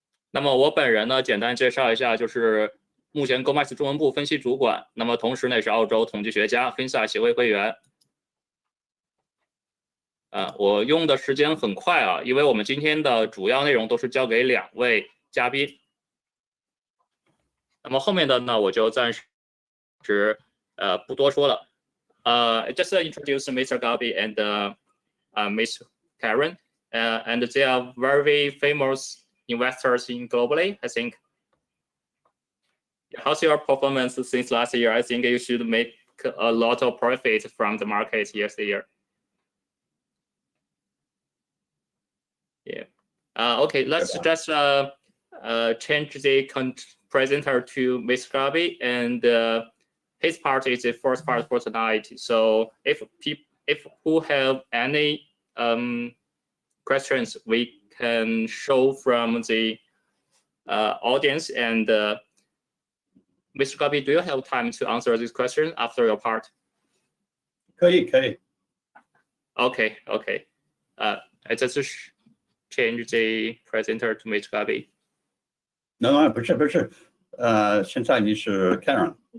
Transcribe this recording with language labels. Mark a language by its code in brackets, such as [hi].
[zh] 那么我本人呢，简单介绍一下，就是目前 GO Markets 中文部分析主管，那么同时呢也是澳洲统计学家 FINSA 协会会员。我用的时间很快因为我们今天的主要内容都是交给2位嘉宾。那么后面的呢，我就暂时不多说了。 [en] Just introduce Mr. Gabi and Miss Karen, and they are very famous investors in globally, I think. How's your performance since last year? I think you should make a lot of profit from the market year. Yeah. Okay, let's just change the presenter to Miss Gabi and his part is the first part for tonight. So if who have any questions, we can show from the audience. And Mr. Gabi, do you have time to answer this question after your part? [zh] 可以。 [en] Okay. I just change the presenter to Mr. Gabi. [zh] No， 不是，现在你是 Karen。